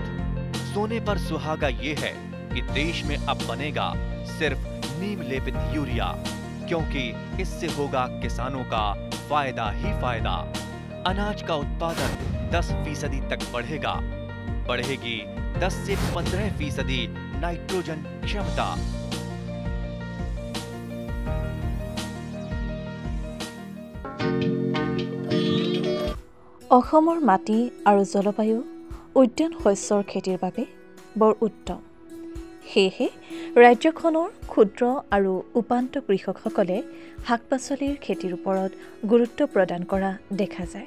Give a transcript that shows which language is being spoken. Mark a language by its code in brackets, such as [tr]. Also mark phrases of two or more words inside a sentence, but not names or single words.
[hi] सोने पर सुहागा ये है कि देश में अब बनेगा सिर्फ नीम लेपित यूरिया, क्योंकि इससे होगा किसानों का फायदा ही फायदा। अनाज का उत्पादन 10% तक बढ़ेगा। बढ़ेगी 10 से 15% नाइट्रोजन क्षमता। [as] অসমৰ মাটি আৰু জলবায়ু উদ্যান শস্যৰ খেতিৰ বাবে বৰ উত্তম। সেয়েহে ৰাজ্যখনৰ ক্ষুদ্ৰ আৰু উপান্ত কৃষকসকলে শাক-পাচলিৰ খেতিৰ ওপৰত গুৰুত্ব প্ৰদান কৰা দেখা যায়।